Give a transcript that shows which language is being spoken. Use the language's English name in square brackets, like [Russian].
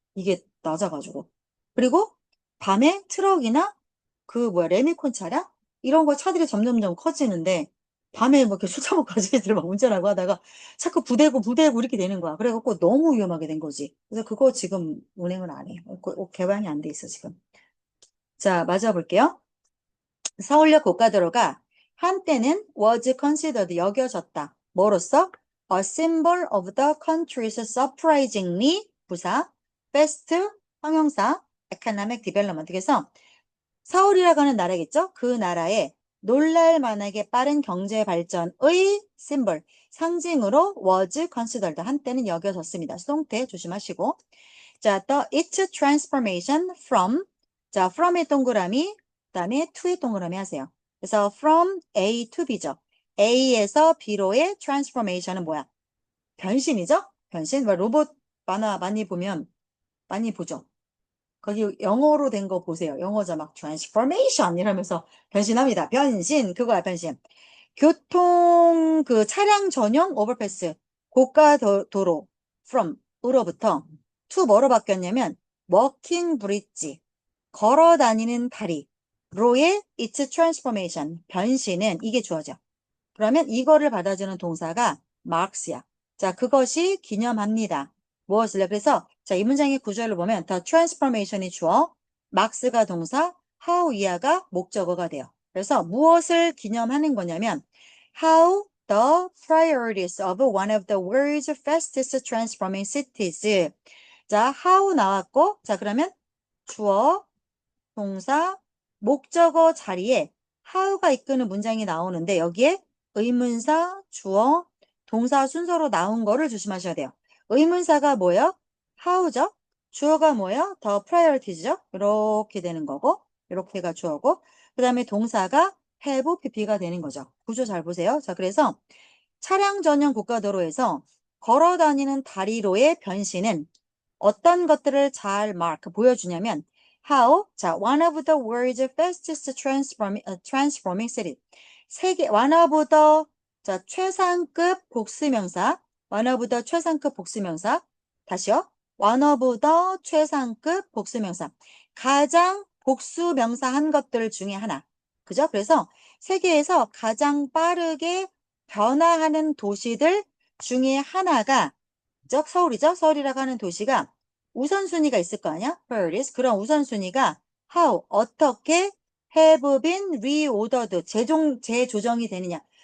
[Korean] 이게 낮아가지고. 그리고 밤에 트럭이나 그 뭐야 레미콘 차량 이런 거 차들이 점점점 커지는데 밤에 뭐 이렇게 술 처먹고 가지들 막 운전하고 하다가 자꾸 부대고 이렇게 되는 거야. 그래갖고 너무 위험하게 된 거지. 그래서 그거 지금 운행을 안 해. 개방이 안 돼 있어 지금. 자, 맞아볼게요. 서울역 고가도로가 한때는 [English] was considered [Korean] 여겨졌다. 뭐로써? [English] A symbol of the country's surprisingly 부사, fast 형용사, economic development. [Korean] 그래서 서울이라고 하는 나라겠죠? 그 나라의 놀랄 만하게 빠른 경제 발전의 심볼, 상징으로 [English] was considered [Korean] 한때는 여겨졌습니다. 수동태 조심하시고. 자, [English] the its transformation from [Korean] 자, from의 동그라미 그다음에 to의 동그라미 하세요. 그래서 from A to B죠. A에서 B로의 transformation은 뭐야? 변신이죠? 변신. 뭐 로봇 만화 많이 보죠. 거기 영어로 된 거 보세요. 영어 자막 transformation 이러면서 변신합니다. 변신 그거야 변신. 교통 그 차량 전용 오버패스 고가 도로 from 으로부터 to 뭐로 바뀌었냐면 [English] walking bridge, [Korean] 걸어 다니는 다리로의 [English] its transformation, [Korean] 변신은 이게 주어져. 그러면 이거를 받아주는 동사가 marks야. 자, 그것이 기념합니다. 무엇을요? 그래서 자, 이 문장의 구조를 보면 [English] the transformation [Korean] 이 주어, marks가 동사, how 이하가 목적어가 돼요. [English] 그래서 무엇을 기념하는 거냐면 how the priorities of one of the world's fastest transforming cities. [Korean] 자, how 나왔고, 자, 그러면 주어, 동사, 목적어 자리에 how가 이끄는 문장이 나오는데 여기에 의문사, 주어, 동사 순서로 나온 거를 조심하셔야 돼요. 의문사가 뭐예요? how죠? 주어가 뭐예요? [English] the priorities [Korean] 죠? 이렇게 되는 거고, 이렇게가 주어고, 그 다음에 동사가 have, pp가 되는 거죠. 구조 잘 보세요. 자, 그래서 차량 전용 고가도로에서 걸어 다니는 다리로의 변신은 어떤 것들을 잘 보여주냐면 how, 자, [English] one of the world's fastest transforming city. one of the, [Korean] 자, 최상급 복수명사, one of the 최상급 복수명사, 다시요. [English] one of the [Korean] 최상급 복수명사. 가장 복수명사한 것들 중에 하나. 그죠? 그래서 세계에서 가장 빠르게 변화하는 도시들 중에 하나가 서울이죠. 서울이라고 하는 도시가 우선순위가 있을 거 아니야? priorities. 그런 우선순위가 how, 어떻게 [English] have been reordered, [Korean] 재조정이 되느냐.